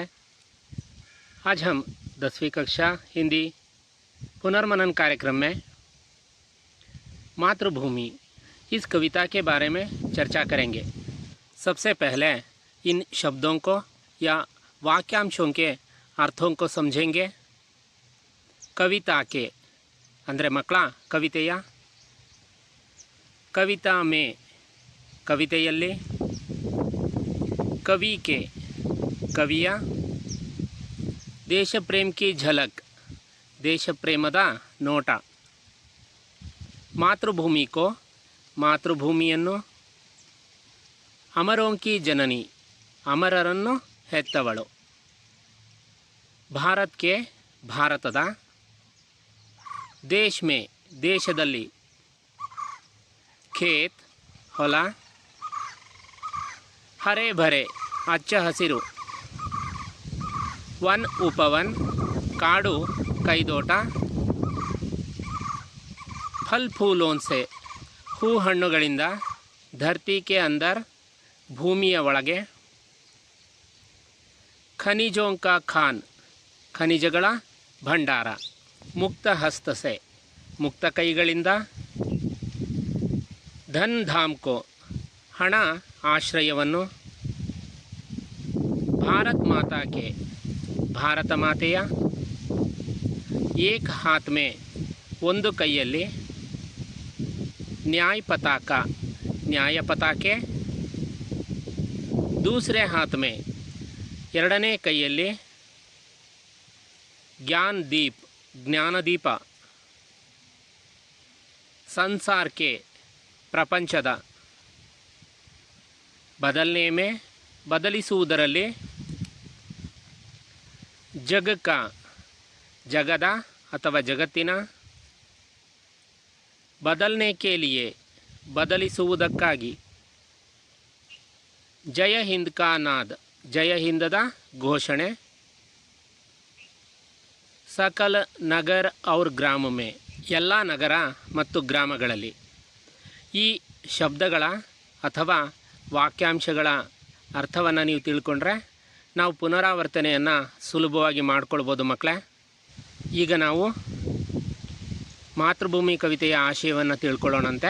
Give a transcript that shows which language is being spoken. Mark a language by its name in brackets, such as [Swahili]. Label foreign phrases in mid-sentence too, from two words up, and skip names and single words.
[Hindi] आज हम 10वीं कक्षा हिंदी पुनर्मनन कार्यक्रम में मातृभूमि इस कविता के बारे में चर्चा करेंगे। सबसे पहले इन शब्दों को या वाक्यांशों के अर्थों को समझेंगे। कविता के [Kannada] ಅಂದರೆ ಮಕ್ಕಳ ಕವಿತೆಯ [Hindi] कविता में ಕವಿತೆಯಲ್ಲಿ कवि के कविया देश प्रेम की झलक [Kannada] ದೇಶ ಪ್ರೇಮದ ನೋಟ [Hindi] मातृभूमि को ಮಾತೃಭೂಮಿಯನ್ನು अमरों की जननी [Kannada] ಅಮರರನ್ನು ಹೆತ್ತವಳು [Hindi] भारत के ಭಾರತದ देश में ದೇಶದಲ್ಲಿ खेत ಹೊಲ हरे भरे [Kannada] ಹಚ್ಚ ಹಸಿರು [Hindi] वन उपवन [Kannada] ಕಾಡು ಕೈತೋಟ [Hindi] फल फूलों से हू हಣ್ಣುಗಳಿಂದ धरती के अंदर [Kannada] ಭೂಮಿಯ ಒಳಗೆ [Hindi] खनिजों का खान [Kannada] ಖನಿಜಗಳ ಭಂಡಾರ [Hindi] मुक्त हस्त से [Kannada] ಮುಕ್ತ ಕೈಗಳಿಂದ [Hindi] धन धाम को [Kannada] ಹಣ ಆಶ್ರಯವನ್ನು [Hindi] भारत माता के [Kannada] ಭಾರತ ಮಾತೆಯ [Hindi] एक हाथ में [Kannada] ಒಂದು ಕೈಯಲ್ಲಿ [Hindi] न्याय पताका [Kannada] ನ್ಯಾಯ ಪತಾಕೆ [Hindi] दूसरे हाथ में [Kannada] ಎರಡನೇ ಕೈಯಲ್ಲಿ [Hindi] ज्ञान दीप ಜ್ಞಾನದೀಪ संसार के ಪ್ರಪಂಚದ बदलने में बदलिಸುವುದರಲ್ಲಿ जग का [Kannada] ಜಗದ ಅಥವಾ ಜಗತ್ತಿನ [Hindi] बदलने के लिए [Kannada] बदलिಸುವುದಕ್ಕಾಗಿ [Hindi] जय हिंद का नाद [Kannada] ಜಯ ಹಿಂದದ ಘೋಷಣೆ [Hindi] सकल नगर और ग्राम में [Kannada] ಎಲ್ಲ ನಗರ ಮತ್ತು ಗ್ರಾಮಗಳಲ್ಲಿ ಈ ಶಬ್ದಗಳ ಅಥವಾ ವಾಕ್ಯಾಂಶಗಳ ಅರ್ಥವನ್ನು ನೀವು ತಿಳ್ಕೊಂಡ್ರೆ ನಾವು ಪುನರಾವರ್ತನೆಯನ್ನು ಸುಲಭವಾಗಿ ಮಾಡ್ಕೊಳ್ಬೋದು ಮಕ್ಕಳೇ. ಈಗ ನಾವು ಮಾತೃಭೂಮಿ ಕವಿತೆಯ ಆಶಯವನ್ನು ತಿಳ್ಕೊಳ್ಳೋಣಂತೆ.